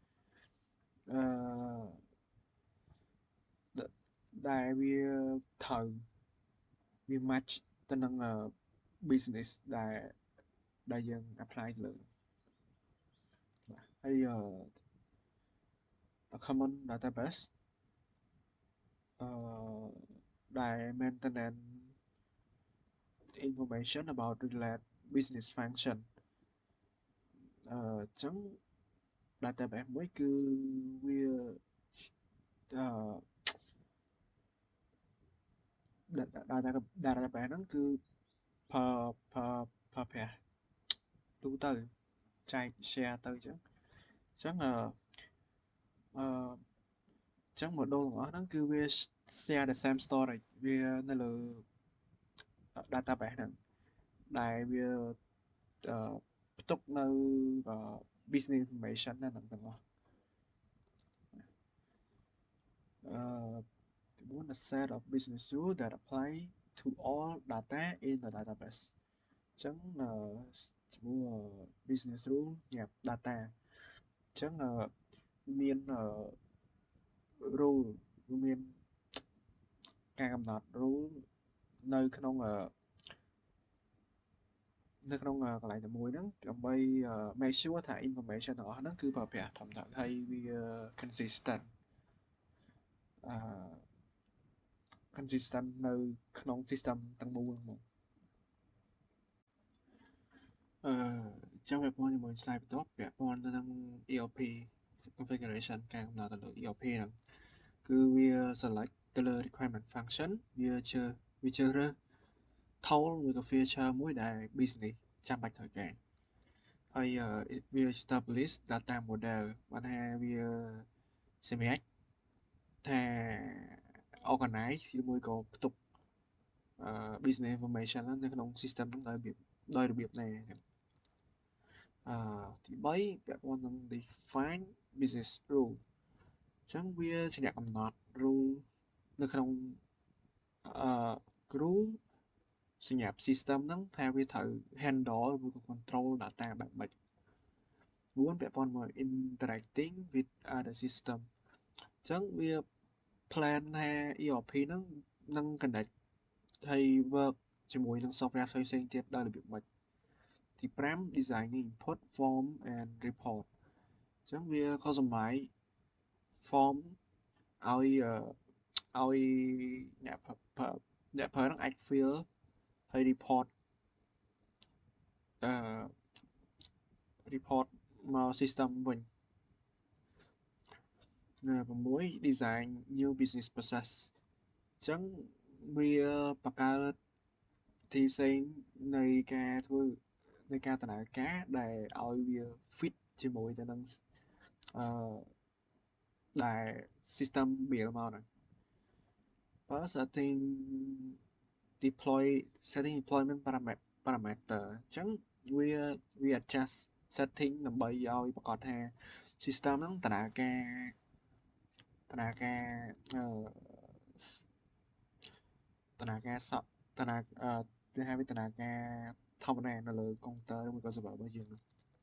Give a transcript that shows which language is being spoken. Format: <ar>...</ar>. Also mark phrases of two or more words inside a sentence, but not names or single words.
<km>ដែលវាត្រូវវា match ទៅនឹង business ដែលយើង apply ទៅលើហើយ</km> <en>common database ដែល maintain information about related business function</en> <km>អញ្ចឹង database មួយគឺវា database ហ្នឹងគឺប្រើប្រាស់ទូទៅចែក share ទៅអញ្ចឹង model ទាំងអស់ហ្នឹងគឺវា</km> <en>share the same storage</en> <km>វានៅលើ database ហ្នឹងដែលវាផ្ទុកនៅ</km> <en>business information</en> <km>ហ្នឹងទាំងអស់</km> <en>a set of business rules that apply to all data in the database</en> <km>អញ្ចឹងចំពោះ</km> <en>business rule</en> <km>ញ៉ាំ data អញ្ចឹងមាន rule មានការកំណត់ rule នៅក្នុងកន្លែងតែមួយហ្នឹងដើម្បី</km> <en>make sure</en> <km>ថា information ទាំងអស់ហ្នឹងគឺប្រើប្រាស់ត្រឹមត្រូវហើយវា consistent នៅក្នុង system ទាំងមូលហ្នឹងចាំពាក់ព័ន្ធជាមួយ slide បន្ទាប់ពាក់ព័ន្ធទៅនឹង ERP configuration ការកំណត់ទៅលើ ERP ហ្នឹងគឺវា select ទៅលើ</km> <en>requirement function</en> <km>វាជ្រើសរើស tool ឬក៏ feature មួយដែល business ចាំបាច់ត្រូវការហើយវា</km> <en>establish data model</en> <km>បានថាវាសម្រាប់ថា organize ឬមួយក៏ផ្ទុក</km> <en>business information</en> <km>នៅក្នុង system ហ្នឹងដោយរបៀបណា ទី3ពាក់ព័ន្ធនឹង</km> <en>define business rule</en> <km>អញ្ចឹងវាជាអ្នកកំណត់ rule នៅក្នុងgroup សម្រាប់ system ហ្នឹង ថាវាត្រូវ handle ឬក៏ control data បែបម៉េច4ពាក់ព័ន្ធមក</km> <en>interacting with other system</en> <km>អញ្ចឹងវា plan ថា ERP ហ្នឹងនឹង connect ហើយ work ជាមួយនឹង software ផ្សេងៗទៀតដោយរបៀបម៉េចទី5</km> <en>designing input form and report</en> <km>អញ្ចឹងវាខុសសម្បាយ form ឲ្យ អ្នកប្រើនឹងអាច fill ហើយ report មក system វិញ6</km> <en>design new business process</en> <km>អញ្ចឹងវាបង្កើតទីផ្សេងនៃការធ្វើនៃការដំណើរការដែលឲ្យវា fit ជាមួយទៅនឹង ដែល system build មកហ្នឹង</km> <en>setting deployment parameter</en> <km>អញ្ចឹងវា</km> <en>adjust setting</en> <km>ដើម្បីឲ្យប្រកាសថា system ហ្នឹងដំណើរការគេហៅវាដំណើរការធម្មតានៅលើ computer ឬក៏ server របស់យើងហ្នឹង</km>